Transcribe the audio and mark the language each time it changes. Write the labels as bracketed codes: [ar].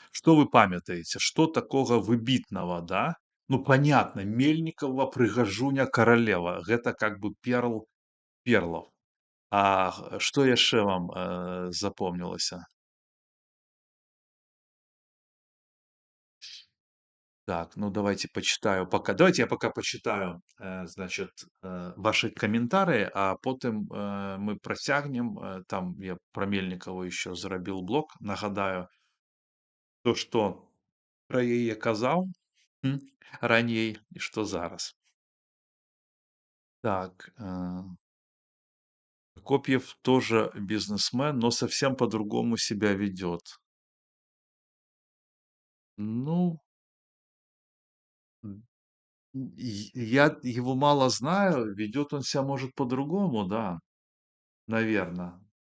[be] Што вы памятаеце? Што такога выбітнага, да? [ru] Ну, понятно, Мельнікова, Прыгажуня, Каралева. [be] Гэта [ru] как бы [be] перл перлаў. А што яшчэ вам запомнілася? [ru] Так, ну давайте почитаю пока. Давайте я пока почитаю, значит, ваши комментарии, [be] а потым мы працягнем. Там я про Мельнікаву еще зрабіў блог, нагадаю, то, што пра яе казаў раней і што зараз. [ru] Так, Копьев тоже бизнесмен, но совсем по-другому себя ведет. Ну, я его мало знаю, ведет он себя, может, по-другому, да, наверное.